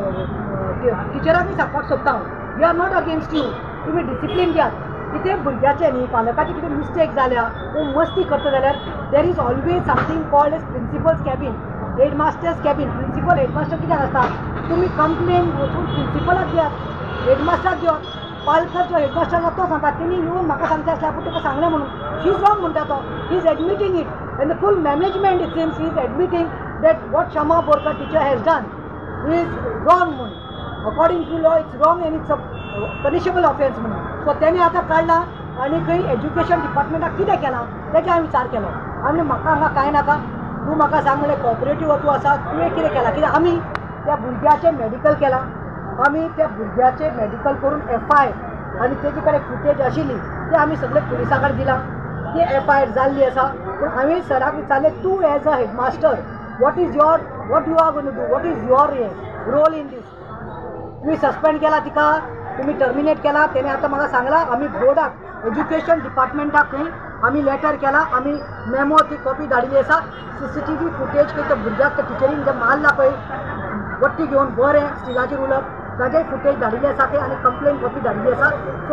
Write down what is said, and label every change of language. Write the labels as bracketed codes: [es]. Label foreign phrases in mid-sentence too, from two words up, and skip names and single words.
[kok] टिचरांनी सांगपाक सोदता हांव [en] we are not against you [kok] तुमी डिसिप्लीन घेयात कितें भुरग्याचें न्ही पालकाची कितें मिस्टेक जाल्या वो मस्ती करता जाल्यार [en] there is always something called as principal's cabin headmaster's cabin principal headmaster [kok] कित्याक आसता तुमी कंप्लेन वचून प्रिंसिपलाक दियात हेडमास्टराक दियात पालकाचो हेडमास्टराक तो सांगता तेणी येवन म्हाका सांगचें आसलें पूण ताका सांगलें म्हणून [en] she is wrong [kok] म्हणटा तो [en] he is admitting it and the full management it seems he is admitting that what Kshama Borkar teacher has done is wrong [kok] म्हणून [en] according to law it's wrong and it's a punishable offence [kok] म्हणून सो तेणी आतां काडला आनी खंय एज्युकेशन डिपार्टमेंटाक कितें केलां तेचे हांवें विचार केलो आनी म्हाका हांगा कांय नाका तूं म्हाका सांगलें कॉपरेटीव तूं आसा तुवें कितें केलां कित्याक आमी त्या भुरग्याचें मॅडिकल केलां आमी त्या भुरग्याचें मॅडिकल करून FI आनी तेजे कडेन फुटेज आशिल्ली ते आमी सगळे पुलिसा कडेन दिलां ती FIR जाल्ली आसा पूण हांवें सराक विचारलें तूं एज [en] a headmaster what you are going to do what is your role in this [kok] तुमी सस्पेंड केला तिका तुमी टर्मिनेट केला तेणे आतां म्हाका सांगलां आमी बोर्डाक एज्युकेशन डिपार्टमेंटाक खंय आमी लेटर केला आमी मेमो ती कॉपी धाडिल्ली आसा [en] CCTV footage [kok] खंय त्या भुरग्याक त्या टिचरीन जे मारला पळय वट्टी घेवन बरें स्टिलाची रुलर ताजे फुटेज धाडिल्ले आसा ते आनी [en] complaint copy [kok] धाडिल्ली आसा सो